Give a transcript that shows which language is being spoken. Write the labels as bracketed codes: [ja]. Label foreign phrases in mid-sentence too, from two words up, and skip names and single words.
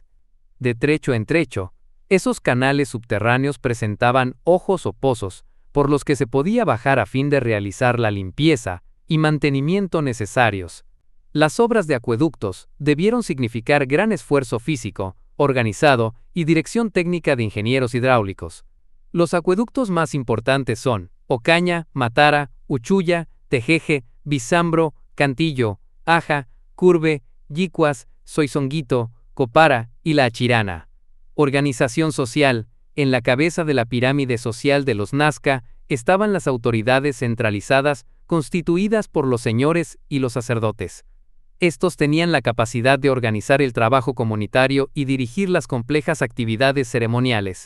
[es] De trecho en trecho, esos canales subterráneos presentaban ojos o pozos, por los que se podía bajar a fin de realizar la limpieza y mantenimiento necesarios. Las obras de acueductos debieron significar gran esfuerzo físico, organizado y dirección técnica de ingenieros hidráulicos. Los acueductos más importantes son Ocaña, Matara, Uchuya, Tejeje, Bizambro, Cantillo, Aja, Curve, Yicuas, Soizonguito, Copara y La Achirana. Organización social. En la cabeza de la pirámide social de los Nazca estaban las autoridades centralizadas constituidas por los señores y los sacerdotes. Estos tenían la capacidad de organizar el trabajo comunitario y dirigir las complejas actividades ceremoniales.